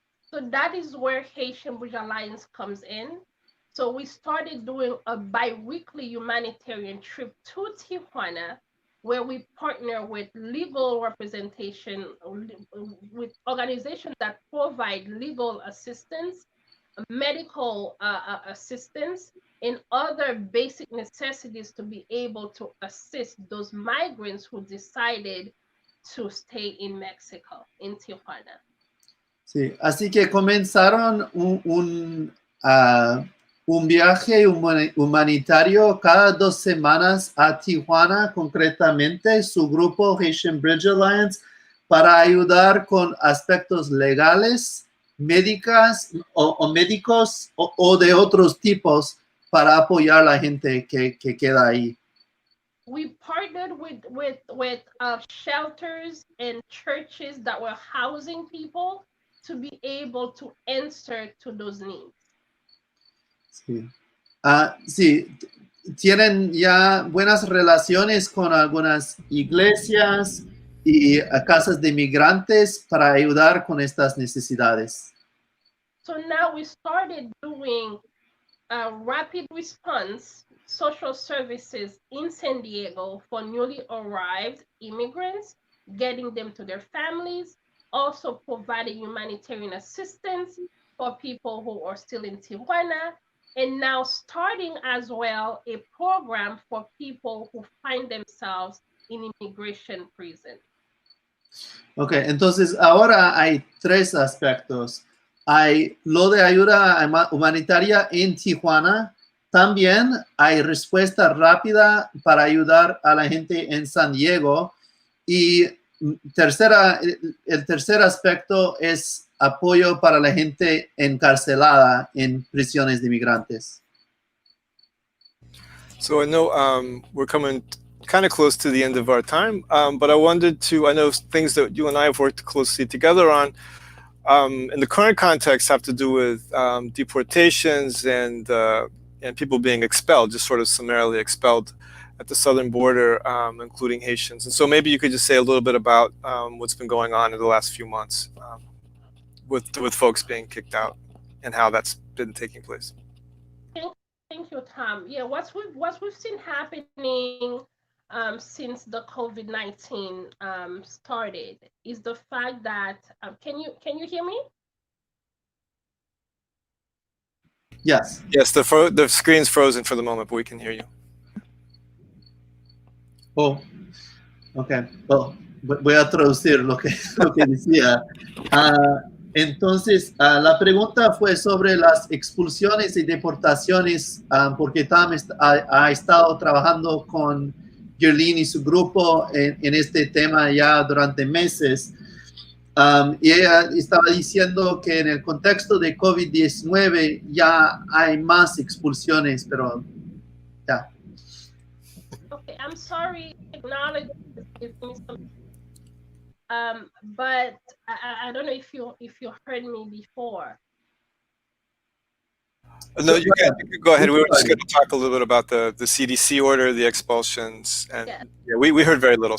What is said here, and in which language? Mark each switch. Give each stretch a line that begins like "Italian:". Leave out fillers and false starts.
English: So that is where Haitian Bridge Alliance comes in. So we started doing a bi-weekly humanitarian trip to Tijuana, where we partner with legal representation, with organizations that provide legal assistance, medical assistance, and other basic necessities to be able to assist those migrants who decided to stay in Mexico, in Tijuana.
Spanish: Sí, así que comenzaron un viaje humanitario cada 2 semanas a Tijuana, concretamente su grupo Haitian Bridge Alliance, para ayudar con aspectos legales, médicos o de otros tipos para apoyar a la gente que queda ahí.
English: We partnered with shelters and churches that were housing people to be able to answer to those needs.
Spanish: Sí. Sí, tienen ya buenas relaciones con algunas iglesias y casas de migrantes para ayudar con estas necesidades.
English: So now we started doing rapid response social services in San Diego for newly arrived immigrants, getting them to their families, also providing humanitarian assistance for people who are still in Tijuana, and now starting as well a program for people who find themselves in immigration prison.
Spanish: Ok, entonces ahora hay 3 aspectos. Hay lo de ayuda humanitaria en Tijuana. También hay respuesta rápida para ayudar a la gente en San Diego. Y el tercer aspecto es apoyo para la gente encarcelada en prisiones de inmigrantes.
English: So I know we're coming kind of close to the end of our time, but I know things that you and I have worked closely together on in the current context have to do with deportations and people being expelled, just sort of summarily expelled at the southern border, including Haitians. And so maybe you could just say a little bit about what's been going on in the last few months with folks being kicked out and how that's been taking place. Thank you, Tom. Yeah, what we've seen happening since the COVID-19 started is the fact that can you hear me? Yes. Yes, the screen's frozen for the moment, but we can hear you. Oh, ok.
Spanish: Well, voy a traducir lo que decía. Entonces, la pregunta fue sobre las expulsiones y deportaciones, porque Tom ha estado trabajando con Guerline y su grupo en este tema ya durante meses. Y ella estaba diciendo que en el contexto de COVID-19 ya hay más expulsiones, pero ya.
English: Okay, I'm sorry, technology is giving me some, but I don't know if you heard me before. No, you can go ahead. We were just going to talk a little bit about the CDC order, the expulsions, and yeah, we heard very little.